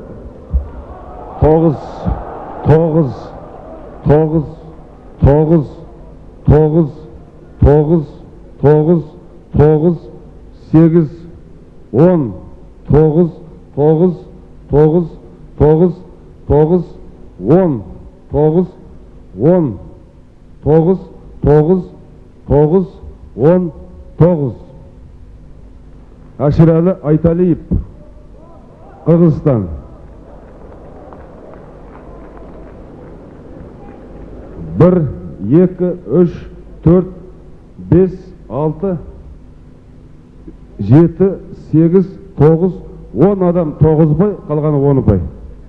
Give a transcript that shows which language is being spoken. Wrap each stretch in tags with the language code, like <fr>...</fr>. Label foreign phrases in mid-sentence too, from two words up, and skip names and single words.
<kk>Тоғыз, тоғыз, тоғыз, тоғыз, тоғыз, тоғыз, тоғыз, тоғыз, сегіз, он, тоғыз, тоғыз, тоғыз, тоғыз, тоғыз, он, тоғыз, он, тоғыз, тоғыз, тоғыз, он, тоғыз. Аширалы Айталиев, Қырғызстан. Бір, екі, үш, төрт, бес, алты, жеті, сегіз, тоғыз, 10 адам 9 бай, қалғаны 10 бай.</kk>